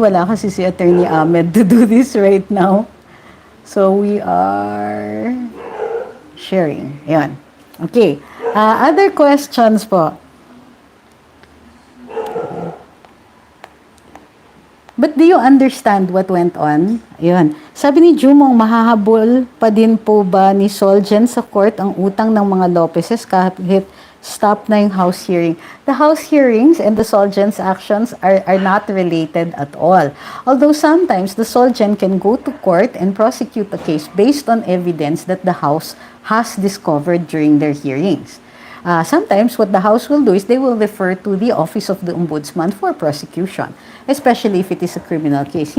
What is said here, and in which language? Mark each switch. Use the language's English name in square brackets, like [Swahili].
[Filipino] Wala kasi si [English] Attorney Ahmed to do this right now. So, we are sharing. [Filipino] Ayan. [English] Okay. Other questions po? But do you understand what went on? [Filipino] Ayan. Sabi ni Jumong, mahahabol pa din po ba ni Solgen sa court ang utang ng mga Lopezes kahit stop na yung House hearing? [English] The House hearings and the Solgen's actions are not related at all. Although sometimes the Solgen can go to court and prosecute a case based on evidence that the House has discovered during their hearings. Sometimes what the House will do is they will refer to the Office of the Ombudsman for prosecution, especially if it is a criminal case.